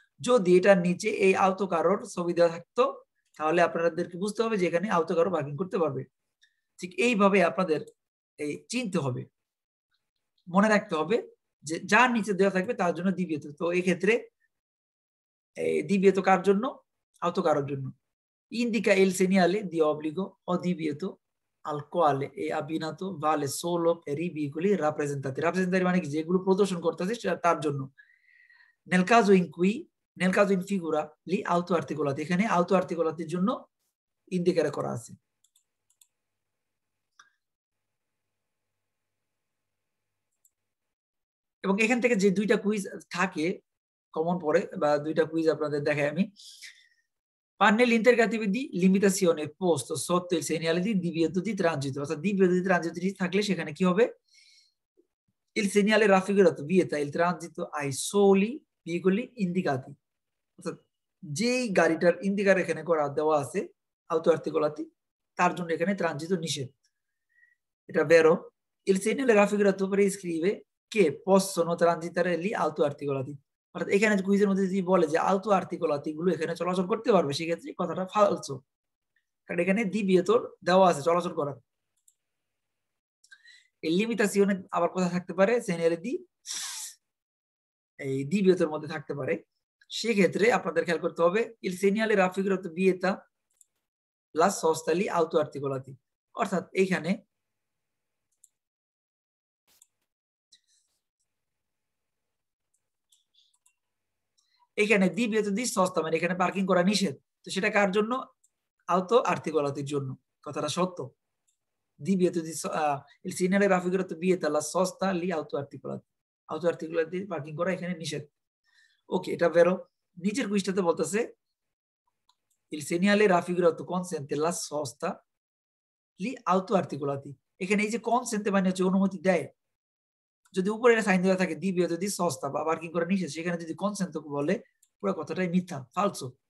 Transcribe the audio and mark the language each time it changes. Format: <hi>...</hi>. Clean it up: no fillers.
<bn>যদি এটার নিচে এই আওতকারোর ছবি দেওয়া থাকতো, তাহলে আপনাদেরকে বুঝতে হবে যে এখানে আওতকারও পার্কিং করতে পারবে। ঠিক এইভাবে আপনাদের এই চিনতে হবে, মনে রাখতে হবে যে যার নিচে দেওয়া থাকবে তার জন্য divieto। তো এই ক্ষেত্রে divieto কার জন্য? আওতকারোর জন্য।</bn> <it>Indica il segnale di obbligo o divieto al quale è abbinato vale solo per i veicoli rappresentati।</it> <bn>rappresentati মানে কি? যেগুলো প্রদর্শন করতেছে সেটা তার জন্য।</bn> <it>nel caso in figura li autoarticolati,</it> <bn>এখানে autoarticolatiর জন্য ইন্ডিকেট করা আছে। এবং এখান থেকে যে দুইটা কুইজ থাকে কমন পড়ে, বা দুইটা কুইজ আপনাদের দেখাই আমি।</bn> <it>pannelli interrogativi di limitazione posto sotto il segnale di divieto di transito,</it> <bn>অর্থাৎ divieto di transito থাকলে সেখানে কি হবে?</bn> <it>il segnale raffigurato vieta il transito ai soli veicoli indicati,</it> <bn>অর্থাৎ যেই গাড়িটার ইন্ডিকার এখানে করা দেওয়া আছে autoarticolati, তার জন্য এখানে ট্রানজিট নিষেধ। এটা vero?</bn> <it>il segnale raffigurato prescrive che possono transitare lì autoarticolati,</it> <bn>অর্থাৎ এখানে কুইজের মধ্যে যদি বলে যে autoarticolati গুলো এখানে চলাচল করতে পারবে, সেক্ষেত্রে কথাটা ফালসো, কারণ এখানে divieto দেওয়া আছে চলাচল করার। এই লিমিটাসিওনে আবার কোথায় থাকতে পারে? সেনিয়ালে দি এই divietoর মধ্যে থাকতে পারে। সেক্ষেত্রে আপনাদের খেয়াল করতে হবে</bn> <it>il segnale raffigurato vieta la sosta lì autoarticolati,</it> <bn>অর্থাৎ এইখানে divieto di sosta মানে এখানে পার্কিং করা নিষেধ। তো সেটা কার জন্য? autoarticolatiর জন্য। কথাটা সত্য।</bn> <it>divieto di il segnale raffigurato vieta la sosta lì autoarticolati, autoarticolati</it> <bn>parking করা এখানে নিষেধ। ওকে, এটা ভেরো। নিচের কুইজটাতে বলতেছে</bn> <it>il segnale raffigurato consente la sosta lì autoarticolati,</it> <bn>এখানে এই যে consente মানে হচ্ছে অনুমতি দেয়। যদি উপরে সাইন দেওয়া থাকে divieto di sosta বা পার্কিং করা নিষেধ, সেখানে যদি consente বলে, পুরো কথাটাই মিথ্যা, ফালসো।</bn>